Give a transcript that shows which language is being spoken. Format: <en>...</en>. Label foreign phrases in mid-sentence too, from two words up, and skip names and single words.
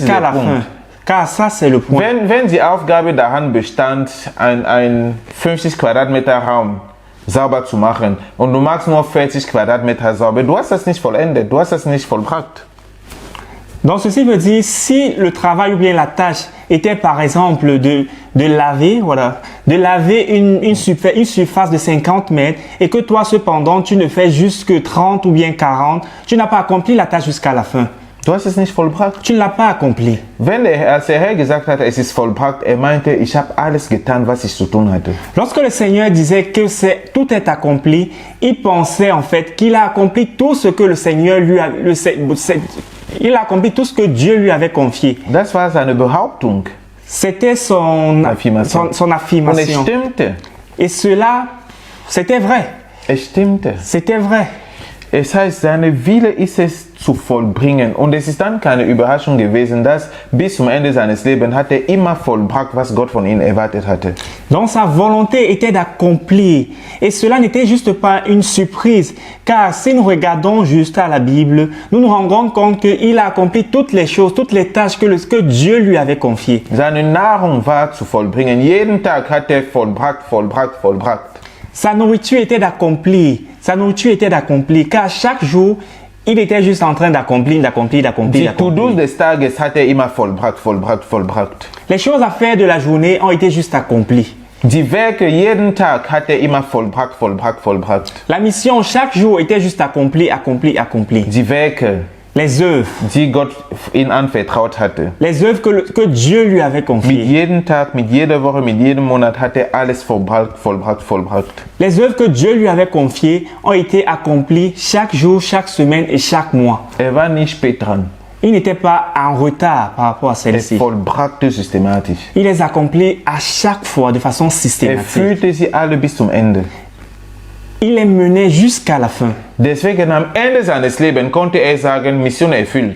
<fr>Jusqu'à</fr> <de>der</de> <fr>la fin.</fr> <de>Punkt.</de> <fr>Car ça, c'est le point.</fr> <de>Wenn die Aufgabe daran bestand, ein 50 Quadratmeter Raum sauber zu machen und du machst nur 40 Quadratmeter sauber, du hast das nicht vollendet, du hast das nicht vollbracht.</de> <fr>Donc ceci veut dire, si le travail ou bien la tâche était par exemple de laver, voilà, de laver une surface de 50 mètres et que toi cependant tu ne fais juste que 30 ou bien 40, tu n'as pas accompli la tâche jusqu'à la fin.</fr> <de>Du hast es nicht vollbracht.</de> <fr>Tu ne l'as pas accompli.</fr> <de>Als der Herr gesagt hat, es ist vollbracht, er meinte, ich habe alles getan, was ich zu tun hatte.</de> <fr>Lorsque le Seigneur disait que tout est accompli, il pensait en fait qu'il a accompli tout ce que le Seigneur lui a, il a accompli tout ce que Dieu lui avait confié.</fr> <de>Das war seine Behauptung.</de> <fr>C'était son Affirmation. son</fr> <de>Und es</de> <fr>affirmation.</fr> <de>stimmte.</de> <fr>Et cela, c'était vrai.</fr> <de>Es stimmte.</de> <fr>C'était vrai.</fr> <de>Es heißt, seine Wille ist es zu vollbringen. Und es ist dann keine Überraschung gewesen, dass bis zum Ende seines Lebens hat er immer vollbracht, was Gott von ihm erwartet hatte.</de> <fr>Donc sa volonté était d'accomplir. Et cela n'était juste pas une surprise. Car si nous regardons juste à la Bible, nous nous rendons compte qu'il a accompli toutes les choses, toutes les tâches que Dieu lui avait confiées.</fr> <de>Seine Nahrung war zu vollbringen. Jeden Tag hat er vollbracht.</de> <fr>Sa nourriture était d'accomplir. Sa nourriture était d'accomplir. Car chaque jour, il était juste en train d'accomplir.</fr> <de>Die To-Dos des Tages hat er immer vollbracht.</de> <fr>Les choses à faire de la journée ont été juste accomplies.</fr> <de>Die Werke jeden Tag hat er immer vollbracht.</de> <fr>La mission chaque jour était juste accomplie.</fr> <de>Die Werke,</de> <fr>Les œuvres.</fr> <de>die Gott ihn anvertraut hatte.</de> <fr>Les œuvres que Dieu lui avait</fr> <de>Mit</de> <fr>confiées.</fr> <de>jedem Tag, mit jeder Woche, mit jedem Monat hat er alles vollbracht.</de> <fr>Les œuvres que Dieu lui avait confiées ont été accomplies chaque jour, chaque semaine et chaque mois.</fr> <de>Er war nicht spät dran.</de> <fr>Il n'était pas en retard par rapport à</fr> <de>Er</de> <fr>celle-ci.</fr> <de>vollbrachte systematisch.</de> <fr>Il les accomplit à chaque fois de façon</fr> <de>Er</de> <fr>systématique.</fr> <de>führte sie alle bis zum Ende.</de> <fr>Il les menait jusqu'à la fin.</fr> <de>Deswegen am Ende seines Lebens konnte er sagen, Mission erfüllt.</de>